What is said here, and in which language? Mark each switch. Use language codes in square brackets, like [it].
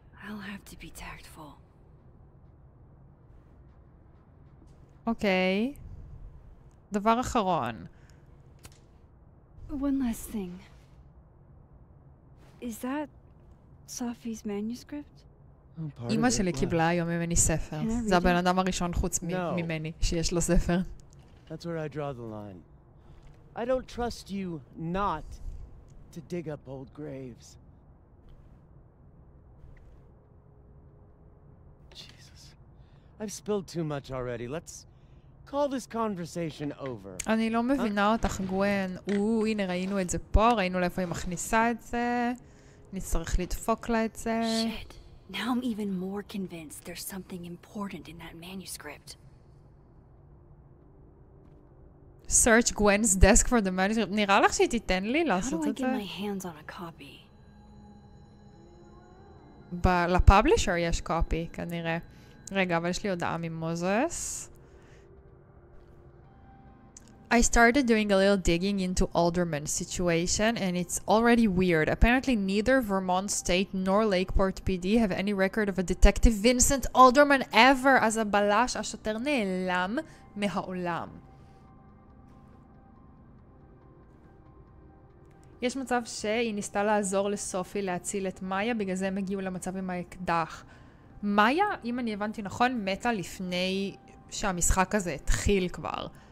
[en] I'll have to be tactful. [he] אוקיי. דבר אחרון. [en] One last thing. Is that Sophie's manuscript? [he] אמא שלי קיבלה היום ממני ספר. זה הבן אדם הראשון חוץ ממני שיש לו ספר. [en] That's where I draw the line. I don't trust you not to dig up old graves. Jesus. I've spilled too much already. Let's call this conversation over. [he] אני לא מבינה אותך, גואן. הנה ראינו את זה פה, ראינו לאיפה היא מכניסה את זה. נצטרך לדפוק לה את זה. [en] Shit. Now I'm even more convinced there's something important in that manuscript. Search Gwen's desk for the manuscript. [he] נראה לך שהיא תיתן לי לעשות את זה? [en] How do I get my hands on a copy? [he] לפאבלישר יש קופי, כנראה. רגע, אבל יש לי הודעה ממוזס. [en] I started doing a little digging into Alderman's situation, and it's already weird. Apparently, neither Vermont State nor Lakeport PD have any record of a detective Vincent Alderman ever. [he] אז הבלש, השוטר נעלם מהעולם. יש מצב שהיא ניסתה לעזור לסופי להציל את מאיה, בגלל זה הם הגיעו למצב עם האקדח. מאיה, אם אני הבנתי נכון, מתה לפני שהמשחק הזה התחיל כבר.